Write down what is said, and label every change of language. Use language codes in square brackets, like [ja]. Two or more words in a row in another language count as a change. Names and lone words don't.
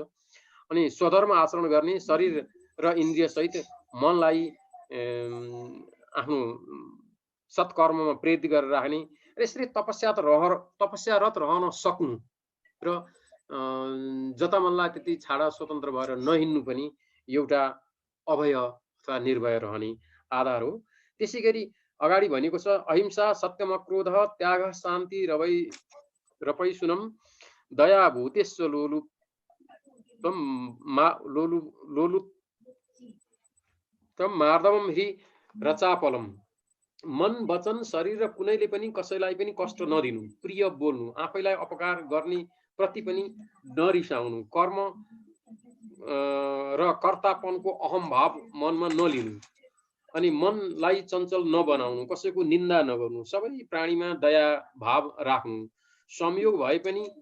[ne] अनि स्वधर्म आचरण गर्ने, शरीर र इन्द्रिय सहित मनलाई आफ्नो सत्कर्ममा प्रेरित गरेर राख्ने र यसरी तपस्यारत रहन सक्नु र जता मनलाई त्यति छाडा स्वतन्त्र भएर नहिँड्नु पनि एउटा अभय अथवा निर्भय रहने आधार हो। त्यसै गरी अगाडि भनेको छ [sa] अहिंसा, सत्यम क्रोध, त्याग, शान्ति, रपैसुनम, दया, भूतेश्व लोलुप्तम मार्दवम हि रचापलम। [ne] मन वचन शरीर र कुनैले पनि कसैलाई पनि कष्ट नदिनु, प्रिय बोल्नु, आफैलाई अपकार गर्ने प्रति पनि नरिसाउनु, कर्म र कर्तापनको अहम भाव मनमा नलिनु, अनि मनलाई चञ्चल नबनाउनु, कसैको निन्दा नगर्नु, सबै प्राणीमा दया भाव राख्नु, संयोग भए पनि